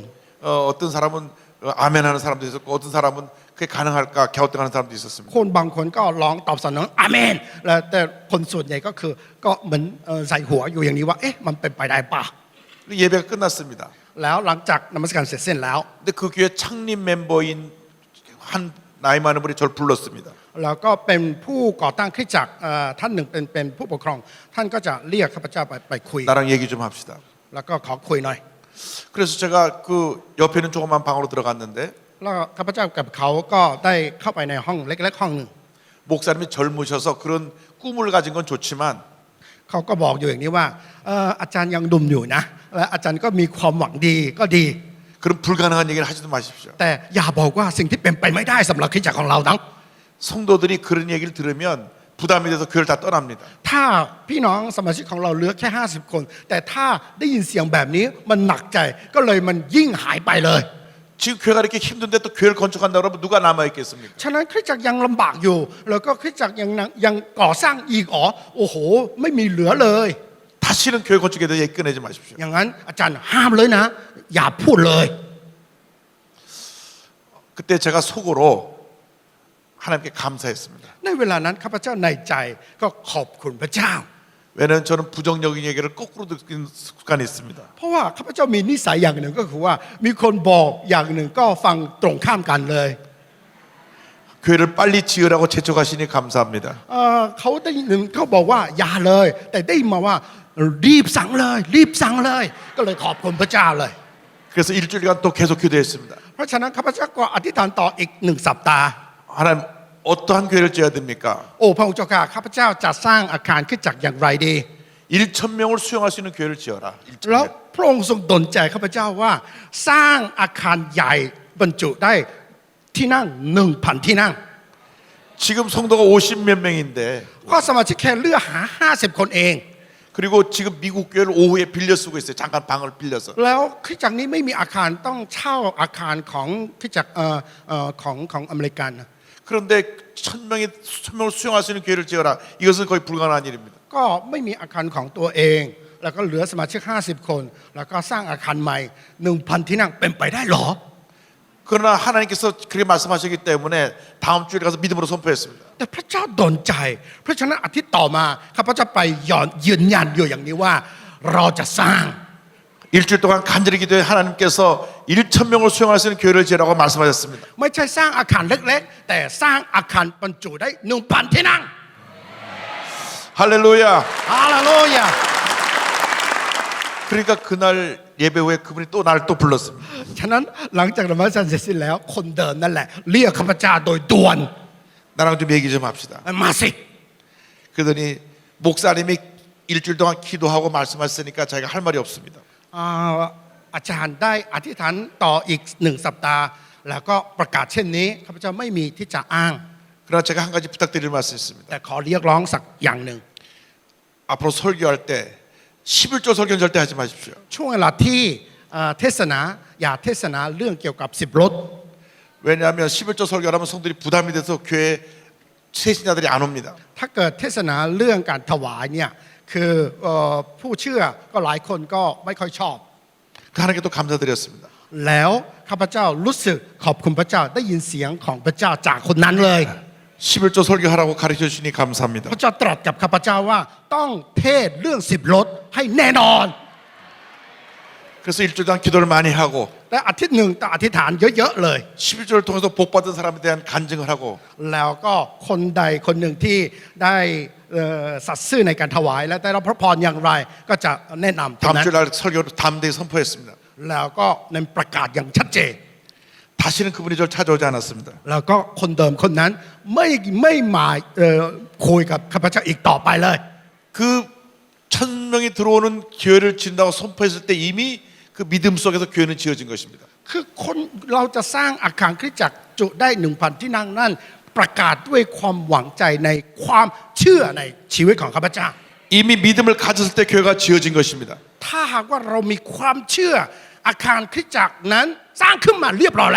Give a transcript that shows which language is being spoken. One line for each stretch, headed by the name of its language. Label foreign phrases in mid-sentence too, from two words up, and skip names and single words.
Korean: 어떤 사람은 아멘하는 사람도 있었고 어떤 사람은 그게 가능할까 갸우뚱하는 사람도 있었습니다.
Thai: คนบางคนก็ร้องตอบสนองอาเมนแล้วแต่คนส่วนใหญ่ก็คือก็เหมือนใส่หัวอยู่อย่างนี้ว่าเอ๊ะมันเป็นไปได้ป่ะ
Korean: 예배가 끝났습니다.
Thai: แล้วหลังจากนมัสการเสร็จสิ้นแล้ว
Korean: 근데 그 교회 창립 멤버인 한 나이 많은 분이 저를 불렀습니다.
Thai: แล้วก็เป็นผู้ก่อตั้งคริสตจักรท่านหนึ่งเป็นผู้ปกครอง ท่านก็จะเรียกข้าพเจ้าไปคุย
Korean: 나랑 얘기 좀 합시다.
Thai: แล้วก็ขอคุยหน่อย
Korean: 그래서 제가 그 옆에 있는 조그만 방으로 들어갔는데
Thai: แล้วข้าพเจ้ากับเขาก็ได้เข้าไปในห้องเล็กๆห้องหนึ่ง
Korean: 목사님이 젊으셔서 그런 꿈을 가진 건 좋지만
Thai: เขาก็บอกอยู่อย่างนี้ว่าอาจารย์ยังดุมอยู่นะและอาจารย์ก็มีความหวังดีก็ดี
Korean: 그런 불가능한 얘기를 하지도 마십시오.
Thai: แต่อย่าบอกว่าสิ่งที่เป็นไปไม่ได้สำหรับคริสตจักรของเรานั้น
Korean: 성도들이 그런 얘기를 들으면 부담이 돼서 교회를 다 떠납니다.
Thai: ถ้าพี่น้องสมาชิกของเราเหลือแค่50 คน แต่ถ้าได้ยินเสียงแบบนี้มันหนักใจก็เลยมันยิ่งหายไปเลย
Korean: 지금 교회가 이렇게 힘든데 또 교회를 건축한다 그러면 누가 남아 있겠습니까?
Thai: ฉะนั้นคริสตจักรยังลำบากอยู่ แล้วก็คริสตจักรยังก่อสร้างอีกโอ้โหไม่มีเหลือเลย
Korean: 다시는 교회 건축에 대해 얘기 꺼내지 마십시오.
Thai: อย่างนั้นอาจารย์ห้ามเลยนะ อย่าพูดเลย
Korean: 그때 제가 속으로 하나님께 감사했습니다.
Thai: ในเวลานั้นข้าพเจ้าในใจก็ขอบคุณพระเจ้า
Korean: 왜냐하면 저는 부정적인 얘기를 거꾸로 듣는 습관이 있습니다.
Thai: เพราะว่าข้าพเจ้ามีนิสัยอย่างหนึ่งก็คือว่ามีคนบอกอย่างหนึ่งก็ฟังตรงข้ามกันเลย
Korean: 교회를 빨리 지으라고 재촉하시니 감사합니다.
Thai: เขาได้ยินเขาบอกว่าอย่าเลย แต่ได้มาว่ารีบสั่งเลยรีบสั่งเลย ก็เลยขอบคุณพระเจ้าเลย
Korean: 그래서 일주일간 또 계속 기도했습니다.
Thai: เพราะฉะนั้นข้าพเจ้าก็อธิษฐานต่ออีก1 สัปดาห์
Korean: 하나님 어떠한 교회를 지어야 됩니까?
Thai: โอ้พระองค์เจ้าข้าข้าพเจ้าจะสร้างอาคารคริสตจักรอย่างไรดี
Korean: 1,000명을 수용할 수 있는 교회를 지어라.
Thai: แล้ว
Korean: 1,000명.
Thai: พระองค์ทรงดลใจข้าพเจ้าว่า สร้างอาคารใหญ่บรรจุได้ที่นั่ง 1,000 ที่นั่ง
Korean: 지금 성도가 50몇 명인데
Thai: ก็สมาชิกแค่เลือกหา50 คนเอง
Korean: 그리고 지금 미국 교회를 오후에 빌려 쓰고 있어요. 잠깐 방을 빌려서.
Thai: แล้วคริสตจักรนี้ไม่มีอาคารต้องเช่าอาคารของคริสตจักรของอเมริกันนะ
Korean: 그 그런데 1,000명이 수천 명을 수용할 수 있는 교회를 지어라. 이것은 거의 불가능한 일입니다.
Thai: ก็ไม่มีอาคารของตัวเอง แล้วก็เหลือสมาชิก50 คน แล้วก็สร้างอาคารใหม่ 1,000 ที่นั่งเป็นไปได้หรอ
Korean: 그러나 하나님께서 그렇게 말씀하셨기 때문에 다음 주일에 가서 믿음으로 선포했습니다.
Thai: แต่พระเจ้าดลใจ เพราะฉะนั้นอาทิตย์ต่อมาข้าพเจ้าไปยืนยันอยู่อย่างนี้ว่าเราจะสร้าง
Korean: 일주일 동안 간절히 기도해 하나님께서 1,000명을 수용할 수 있는 교회를 지으라고 말씀하셨습니다.
Thai: ไม่ใช่สร้างอาคารเล็กๆ แต่สร้างอาคารบรรจุได้ 1,000 ที่นั่ง
Korean: 할렐루야.
Thai: ฮาเลลูยา
Korean: 그러니까 그날 예배 후에 그분이 또 나를 또 불렀습니다.
Thai: ฉะนั้นหลังจากนมัสการเสร็จสิ้นแล้วคนเดิมนั่นแหละเรียกข้าพเจ้าโดยด่วน
Korean: 나랑 좀 얘기 좀 합시다.
Thai: มาสิ
Korean: 그러더니 목사님이 일주일 동안 기도하고 말씀하셨으니까 자기가 할 말이 없습니다.
Thai: อาจารย์ได้อธิษฐานต่ออีก1 สัปดาห์ แล้วก็ประกาศเช่นนี้ข้าพเจ้าไม่มีที่จะอ้าง
Korean: 그러나 제가 한 가지 부탁드릴 말씀이 있습니다.
Thai: แต่ขอเรียกร้องสักอย่างหนึ่ง
Korean: 앞으로 설교할 때 11조 설교는 절대 하지 마십시오.
Thai: ช่วงเวลาที่เทศนาอย่าเทศนาเรื่องเกี่ยวกับ10 รถ
Korean: 왜냐하면 11조 설교를 하면 성들이 부담이 돼서 교회 세신자들이 안 옵니다.
Thai: ถ้าเกิดเทศนาเรื่องการถวายเนี่ยคือผู้เชื่อก็หลายคนก็ไม่ค่อยชอบ
Korean: 그 하나님께 또 감사드렸습니다.
Thai: แล้วข้าพเจ้ารู้สึกขอบคุณพระเจ้าได้ยินเสียงของพระเจ้าจากคนนั้นเลย
Korean: 11조 설교하라고 가르쳐 주시니 감사합니다.
Thai: พระเจ้าตรัสกับข้าพเจ้าว่าต้องเทศเรื่อง10 รถให้แน่นอน
Korean: 그래서 일주일 동안 기도를 많이 하고
Thai: และอาทิตย์หนึ่งต้องอธิษฐานเยอะๆเลย
Korean: 11조를 통해서 복받은 사람에 대한 간증을 하고
Thai: แล้วก็คนใดคนหนึ่งที่ได้สัตย์ซื่อในการถวายและได้รับพระพรอย่างไรก็จะแนะนำตรง
Korean: 다음
Thai: นั้น
Korean: 주일 날 설교를 담대히 선포했습니다.
Thai: แล้วก็ในประกาศอย่างชัดเจน
Korean: 다시는 그분이 저를 찾아오지 않았습니다.
Thai: แล้วก็คนเดิมคนนั้นไม่มาคุยกับข้าพเจ้าอีกต่อไปเลย
Korean: 그 1,000명이 들어오는 교회를 지은다고 선포했을 때 이미 그 믿음 속에서 교회는 지어진 것입니다.
Thai: คือคนเราจะสร้างอาคารคริสตจักรจุได้ 1,000 ที่นั่งนั่นประกาศด้วยความหวังใจในความเชื่อในชีวิตของข้าพเจ้า
Korean: 이미 믿음을 가졌을 때 교회가 지어진 것입니다.
Thai: ถ้าหากว่าเรามีความเชื่ออาคารคริสตจักรนั้นสร้างขึ้นมาเรียบร้อยแล้ว